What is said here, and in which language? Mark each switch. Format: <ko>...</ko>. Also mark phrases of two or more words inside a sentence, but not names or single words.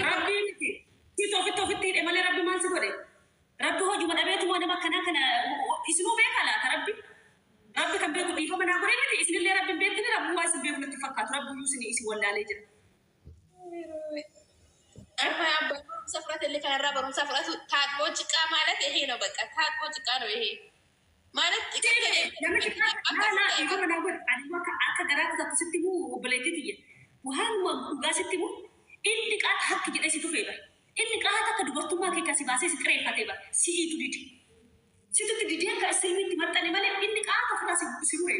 <om>rabbii miti si ofitti hidhe malee rabbi maal si godhe rabbi hojuma dhabeetu nama kana isinuu beekaa laata rabbi kan beeku dhiifama naa godhe miti isinillee rabbi beektini rabbi waa isin beeku natti fakkaatu rabbi iyyuu isin wallaalee jira. Amma abbaan barumsa fudhatellee kanarraa barumsa fudhatu taaqoo ciqaa</om> <am>ማለት ይሄ ነው በቃ</am> <om>taaqoo ciqaa</om> <am>ነው ይሄ ማለት</am> <om>dhiifama naa godhe ani akka garaa kutaatu sitti muu obboleettiitiyya waan dhugaa sitti muu inni qaata hakki jedhee si tufee bara. Inni qaata akka dubartummaa kee kasi baasee si xireeffatee bara. Si hiitu didi. Situtti didee akka sirriitti maxxane malee inni qaata ofirraa si muree.</om>